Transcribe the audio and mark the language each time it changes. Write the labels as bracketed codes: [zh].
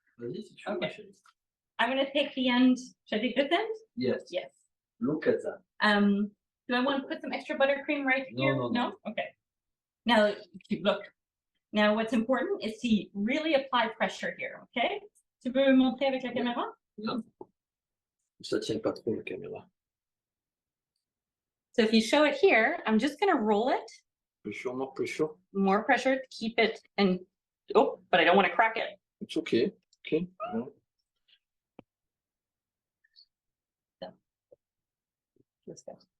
[en] Okay. I'm gonna take the end. Should I take this end? Yes. Yes. Look at that. Do I want to put some extra buttercream right here? No. Okay. Now, look. Now, what's important is to really apply pressure here, okay? [fr] Tu peux montrer avec la caméra? Non. Ça tient pas trop la caméra. [en] So if you show it here, I'm just gonna roll it. Pressure, more pressure. More pressure to keep it and, oh, but I don't want to crack it. It's okay. Okay. No. Let's go.